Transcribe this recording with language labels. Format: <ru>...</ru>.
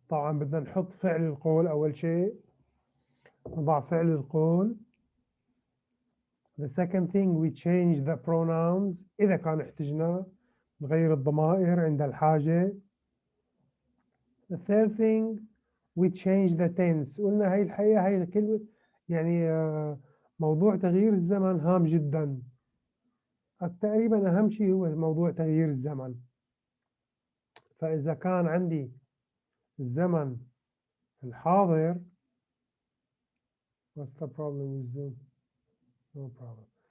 <ar>طبعا بدنا نحط فعل القول أول شيء، نضع فعل القول.</ar> <en>The second thing we change the pronouns</en> <ar>إذا كان احتجنا، نغير الضمائر عند الحاجة.</ar> <en>The third thing we change the tense.</en> <ar>قلنا هاي الحقيقة هاي الكلمة يعني موضوع تغيير الزمن هام جدا. تقريبا أهم شيء هو موضوع تغيير الزمن. فإذا كان عندي الزمن الحاضر،</ar> <en>what's the problem with Zoom? No problem.</en>